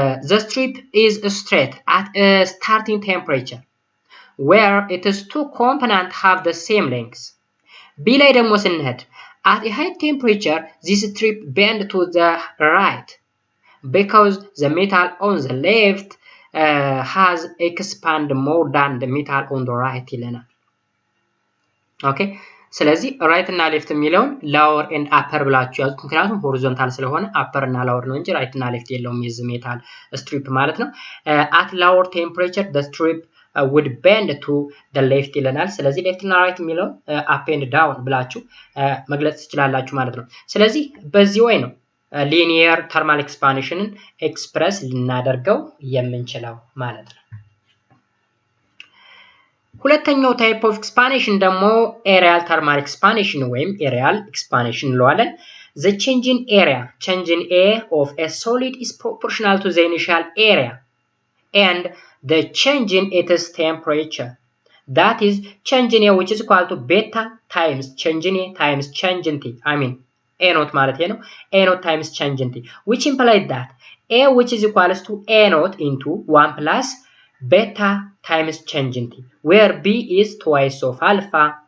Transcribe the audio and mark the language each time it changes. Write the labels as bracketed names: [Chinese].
[English] The strip is straight at a starting temperature where its two components have the same length. [Amharic] B ላይ ደግሞ ስንሄድ [English] at a high temperature this strip bend to the right [Amharic] because the metal on the left has expand more than the metal on the right ይለናል። ኦኬ ስለዚህ ራይት እና ሌፍት የሚለውን ላወር ኤንድ አፐር ብላችሁ ያዙት። ምክንያቱም ሆሪዞንታል ስለሆነ አፐር እና ላወር ነው እንጂ ራይት እና ሌፍት የለውም የዚህ ሜታል ስትሪፕ ማለት ነው። [English] at lower temperature the strip would bend to the left [Amharic] ይለናል። ስለዚህ ሌፍት እና ራይት የሚለውን አፕ ኤንድ ዳውን ብላችሁ መግለጽ ትችላላችሁ ማለት ነው። ስለዚህ በዚህ ወይ ነው ሊኒየር ተርማል ኤክስፓንሽንን ኤክስፕረስ ልናደርገው የምንችለው ማለት ነው። ሁለተኛው ታይፕ ኦፍ ኤክስፓንሽን ደግሞ ኤሪያል ተርማል ኤክስፓንሽን ወይም ኤሪያል ኤክስፓንሽን እንለዋለን። [English] the change in A of a solid is proportional to the initial area and the change in its temperature. That is change in A which is equal to beta times change in A times change in T. A naught ማለት ነው A naught times change in T, which implies that A which is equals to A naught into 1 plus beta times change in T, where B is twice of alpha